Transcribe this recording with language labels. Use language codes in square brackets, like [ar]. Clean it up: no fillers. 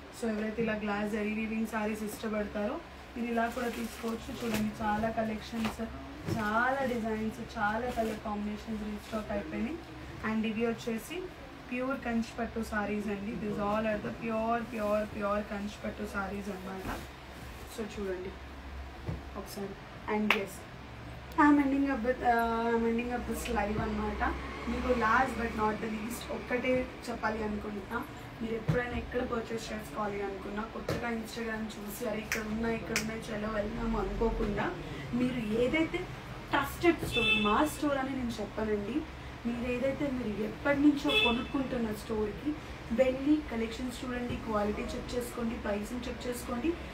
[te] So ఎవరైతే ఇలా glass zari weaving saris ఇష్టపడతారో ఇది ఇలా కూడా తీసుకోవచ్చు. చూడండి చాలా కలెక్షన్స్, చాలా డిజైన్స్, చాలా కలర్ కాంబినేషన్స్ రీస్టాక్ అయిపోయినాయి. అండ్ ఇవి వచ్చేసి ప్యూర్ కంచి పట్టు సారీస్ అండి. [en] this all are the pure Kanchi pattu sarees [te] అనమాట. సో చూడండి ఒకసారి. [en] and yes I'm ending up this live [te] అనమాట. మీకు [en] last but not the least [te] ఒక్కటే చెప్పాలి అనుకుంటున్నా, మీరు ఎప్పుడైనా ఎక్కడ పర్చేస్ చేసుకోవాలి అనుకున్నా కొత్తగా ఇన్స్టాగ్రామ్ చూసి అరే ఇక్కడ ఉన్నాయి చలో వెళ్దాము అనుకోకుండా, మీరు ఏదైతే ట్రస్టెడ్ స్టోర్, మా స్టోర్ అని నేను చెప్పానండి, మీరు ఏదైతే మీరు ఎప్పటి నుంచో కొనుక్కుంటున్న స్టోర్కి వెళ్ళి కలెక్షన్స్ చూడండి, క్వాలిటీ చెక్ చేసుకోండి, ప్రైసింగ్ చెక్ చేసుకోండి.